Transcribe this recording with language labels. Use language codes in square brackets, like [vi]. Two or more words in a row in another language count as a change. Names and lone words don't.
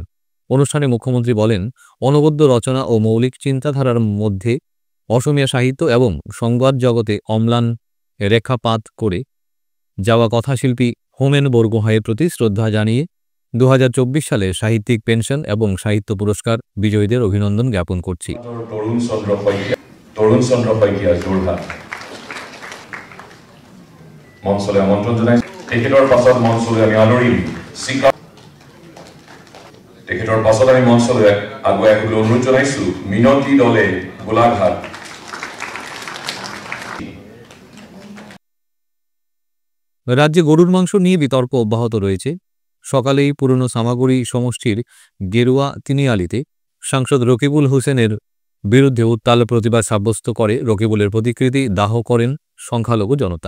[bn] অনুষ্ঠানে মুখ্যমন্ত্রী বলেন, অনবদ্য রচনা ও মৌলিক চিন্তাধারার মধ্যে অসমীয়া সাহিত্য এবং সংবাদ জগতে অম্লান রেখাপাত করে যাওয়া কথাশিল্পী হোমেন বরগোহাইয়ের প্রতি শ্রদ্ধা জানিয়ে 2024 সালে সাহিত্যিক পেনশন এবং সাহিত্য পুরস্কার বিজয়ীদের অভিনন্দন জ্ঞাপন করছি। [as] তরুণ চন্দ্র শইকীয়া যোৰহাট মঞ্চলৈ আমন্ত্রণ জনাইছো। তেখেতৰ পাছত মঞ্চলৈ আমি আদৰিম তেখেতৰ পাছত আমি মঞ্চলৈ আগুৱাই আহিবলৈ অনুৰোধ জনাইছো মিনতি দলে গোলাঘাট। [bn] রাজ্যে গরুর মাংস নিয়ে বিতর্ক অব্যাহত রয়েছে। সকালেই পুরনো সামাগুড়ি সমষ্টির গেরুয়া তিনিয়ালিতে সাংসদ রকিবুল হোসেনের বিরুদ্ধে উত্তাল প্রতিবাদ সাব্যস্ত করে রকিবুলের প্রতিকৃতি দাহ করেন সংখ্যালঘু জনতা।